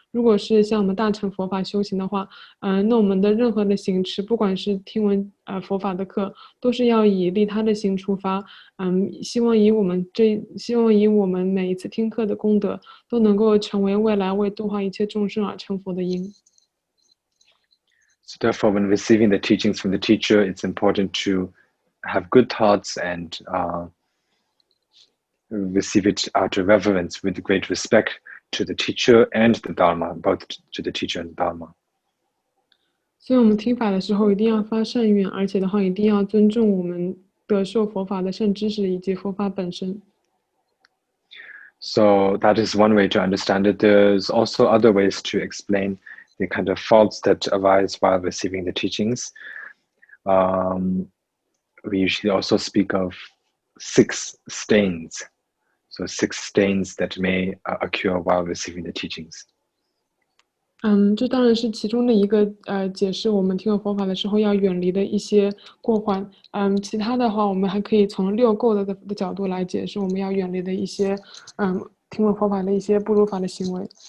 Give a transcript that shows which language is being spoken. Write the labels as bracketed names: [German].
[Chinese] 如果是像我们大乘佛法修行的话，那我们的任何的行持，不管是听闻佛法的课，都是要以利他的心出发，希望以我们每一次听课的功德，都能够成为未来为度化一切众生而成佛的因。 [English] So therefore, when receiving the teachings from the teacher, it's important to have good thoughts and receive it out of reverence with great respect to the teacher and the Dharma, both to the teacher and Dharma. [Chinese] 所以我们听法的时候一定要发善愿，而且的话一定要尊重我们得受佛法的圣知识以及佛法本身。 [English] So that is one way to understand it. There's also other ways to explain the kind of faults that arise while receiving the teachings. We usually also speak of 6 stains. So 6 stains that may occur while receiving the teachings. [Chinese] 这当然是其中的一个解释我们听闻佛法的时候要远离的一些过患。其他的话，我们还可以从六垢的角度来解释我们要远离的一些听闻佛法的一些不如法的行为。